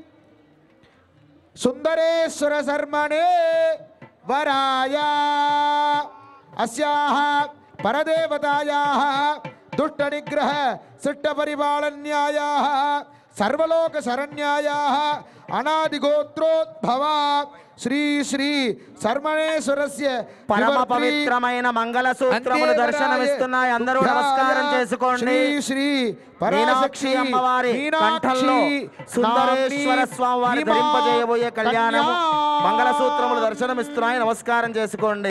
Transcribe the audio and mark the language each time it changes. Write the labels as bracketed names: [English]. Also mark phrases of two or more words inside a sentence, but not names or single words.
[Sanskrit] सुंदरेश्वर शर्मणे वराय अस्याः परदेवतायाः दुष्ट निग्रह सिट्ट परिपालन्यायाः सर्वलोक शरण्यायाः अनादिगोत्रोद्भवा श्री श्री शर्मणेश्वरस्य [Telugu] పరమ పవిత్రమైన మంగళ సూత్రములు దర్శనమిస్తున్నాయి. అందరూ నమస్కారం చేసుకోండి. శ్రీ శ్రీ మీనాక్షి అమ్మవారి కంఠంలో సుందరేశ్వర స్వామి వారి ధరింపజేయబోయే కళ్యాణము మంగళ సూత్రములు దర్శనమిస్తున్నాయి. నమస్కారం చేసుకోండి.